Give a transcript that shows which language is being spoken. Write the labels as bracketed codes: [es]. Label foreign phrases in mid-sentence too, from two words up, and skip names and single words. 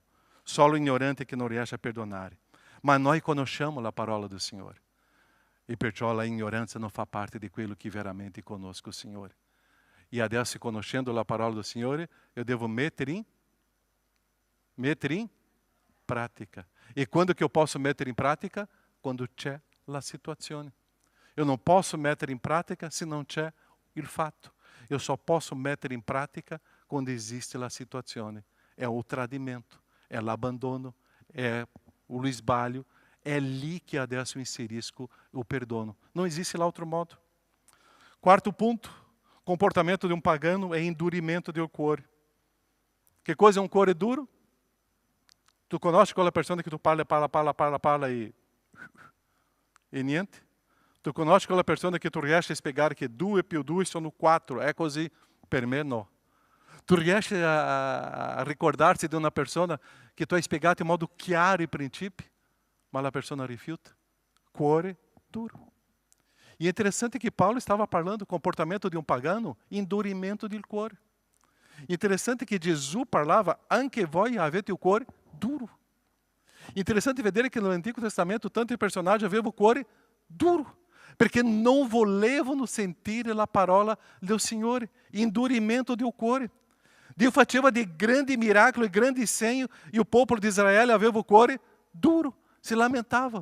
[it] Solo ignorante che non riesce a perdonare. Ma noi conosciamo la parola do Signore. E perciò la ignoranza non fa parte di quello che veramente conosco il Signore. E adesso, conoscendo la parola do Signore, eu devo mettere in pratica. E quando que eu posso mettere in pratica? Quando c'è la situazione. [pt] Eu não posso [it] mettere in pratica se não c'è il fatto. [pt] Eu só posso [it] mettere in pratica quando esiste la situazione. È o tradimento, è l'abbandono, è o sbaglio. È lì che adesso inserisco o perdono. [pt] Não existe lá outro modo. Quarto ponto. Comportamento de um pagano é endurimento do cuore. Que coisa é um cuore duro? [it] Tu conosci quella persona que tu parla e niente? Tu conosci quella persona que tu riesci a spiegare che 2 più 2 sono 4, è così? Per me no. Tu riesci a ricordarsi di una persona che tu hai spiegato in modo chiaro i principi, ma la persona rifiuta? Cuore duro. [pt] E é interessante que Paulo estava falando do comportamento de um pagano, endurimento [it] del cuore. Interessante que Jesus parlava, anche voi avete o cuore duro. Interessante vedere che nell'Antigo Testamento tanti personaggi avevano o cuore duro, perché non volevano sentire la parola del Signore. Endurimento del cuore. Dio faceva de grandi miracoli e grandi segni, e o popolo di Israele aveva o cuore duro, se lamentava.